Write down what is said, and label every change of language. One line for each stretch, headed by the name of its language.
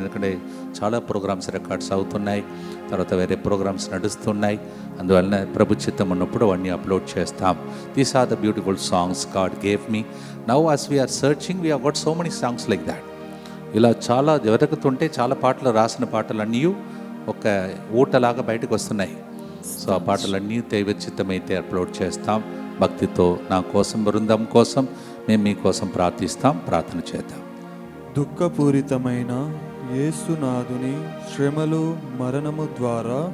Telugu: ఎందుకంటే చాలా programmes records అవుతున్నాయి, తర్వాత వేరే ప్రోగ్రామ్స్ నడుస్తున్నాయి. అందువలన ప్రభు చిత్తం ఉన్నప్పుడు అవన్నీ అప్లోడ్ చేస్తాం.
English: These are the beautiful songs God gave me. Now as we are searching, we have got so many songs like that.
Telugu: ఇలా చాలా వెతుకుతుంటే చాలా పాటలు, రాసిన పాటలన్నీ ఒక ఊటలాగా బయటకు వస్తున్నాయి. సో ఆ పాటలన్నీ దైవ చిత్తమైతే అప్లోడ్ చేస్తాం. భక్తితో నా కోసం, బృందం కోసం మేము మీకోసం ప్రార్థిస్తాం. ప్రార్థన చేద్దాం. దుఃఖపూరితమైన యేసునాథుని శ్రమలు మరణము ద్వారా